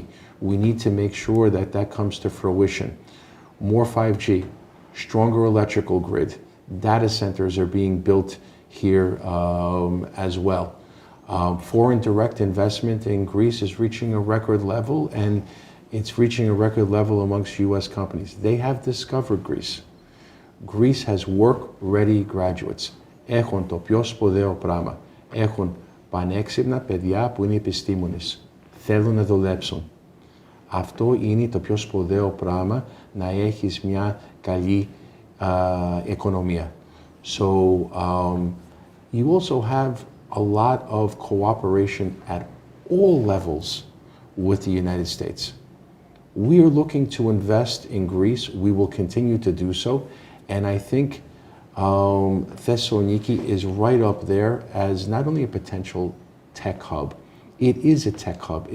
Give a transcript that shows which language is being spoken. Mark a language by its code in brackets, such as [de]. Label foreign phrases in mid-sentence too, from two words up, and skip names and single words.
[en] We need to make sure that that comes to fruition. More 5G, stronger electrical grid, data centers are being built here as well. Foreign direct investment in Greece is reaching a record level, and it's reaching a record level amongst US companies. They have discovered Greece. Greece has work-ready graduates. [el] Έχουν το πιο σπουδαίο πράγμα. Έχουν πανέξυπνα παιδιά που είναι επιστήμονες. Θέλουν να δουλέψουν. Αυτό είναι το πιο σπουδαίο πράγμα, να έχεις μια καλή οικονομία. [en] So you also have a lot of cooperation at all levels with the United States. We are looking to invest in Greece. We will continue to do so. And I think Thessaloniki is right up there as not only a potential tech hub, it is a tech hub.